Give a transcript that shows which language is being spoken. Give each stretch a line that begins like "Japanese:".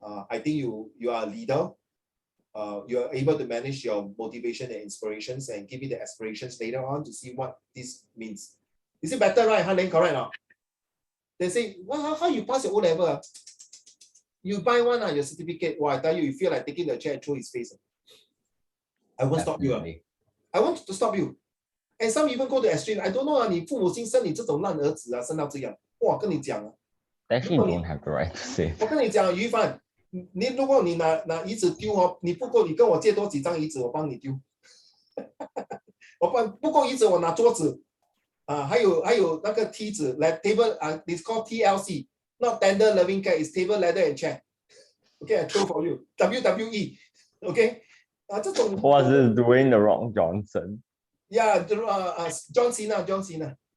English: I think you are a leader. You are able to manage your motivation and inspirations and give me the aspirations later on to see what this means. Is it better, right, Hanling? Correct now? They say, well, how you pass your O-level? You buy one your certificate. Well, I tell you feel like taking the chair and throw his face. I won't stop you. I want to stop you. And some even go to extreme. I don't know
Chinese: 你父母亲生你这种烂儿子生到这样。哇，跟你讲
English: Actually, you don't have the right to say.
Chinese: 我跟你讲，于帆，如果你拿椅子丢你不够，你跟我借多几张椅子，我帮你丢。我不够椅子，我拿桌子。还有那个梯子
English: like table it's called TLC, not tender loving care, it's table, ladder and chair. Okay, I throw for you. WWE. Okay.
Chinese: 这种
English: Was this Dwayne the Rock Johnson? Yeah, John Cena.